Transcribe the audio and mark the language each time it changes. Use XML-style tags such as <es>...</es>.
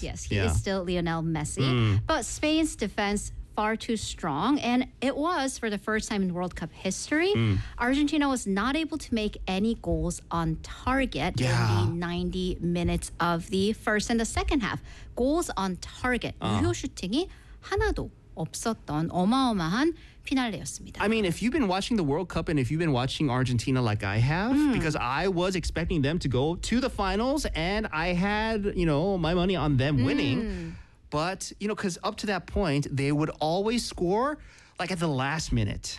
<en>Yes, he is still Lionel Messi. Mm. But Spain's defense, far too strong. And it was, for the first time in World Cup history, Argentina was not able to make any goals on target in the 90 minutes of the first and the second half. Goals on target.</en> <ko>유효 슈팅이 하나도 없었던 어마어마한 피날레였습니다.</ko> <en>I mean, if you've been watching the World Cup and if you've been watching Argentina like I have, because I was expecting them to go to the finals and I had, you know, my money on them winning. But, you know, because up to that point, they would always score like at the last minute.</en>